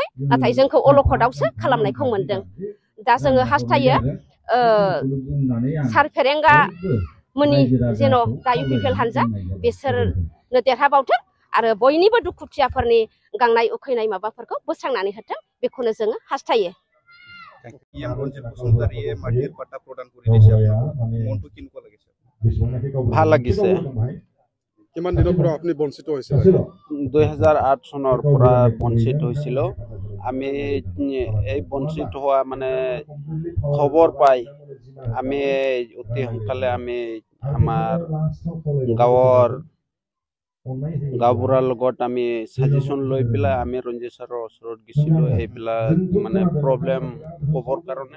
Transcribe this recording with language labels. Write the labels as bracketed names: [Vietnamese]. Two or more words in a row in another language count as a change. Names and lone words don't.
[Bodo] नाथाय जोंखौ अलखदावसो खालामनायखौ मोनदों। दा जोङो हास्थायो सार फेरेंगा मोननि जेन' दा UPPL हानजा बिसोरनो देरहाबावथों आरो बयनिबो दुखुथियाफोरनि गांनाय उखैनाय माबाफोरखौ बोस्रांनानै होथों बेखौनो जोङो हास्थायो। [Assamese] ভাল লাগিছে। কিমান দিনৰ পৰা আপুনি বঞ্চিত হৈছিল? 2008 চনৰ পৰা বঞ্চিত হৈছিল। আমি এই বঞ্চিত হোৱা মানে খবৰ পাই আমি অতি সোনকালে আমি আমাৰ গাঁওবুঢ়াৰ লগত আমি সাজেশ্যন লৈ পেলাই আমি ৰঞ্জিত ছাৰৰ ওচৰত গৈছিলোঁ এইবিলাক মানে প্ৰব্লেম ক'বৰ কাৰণে।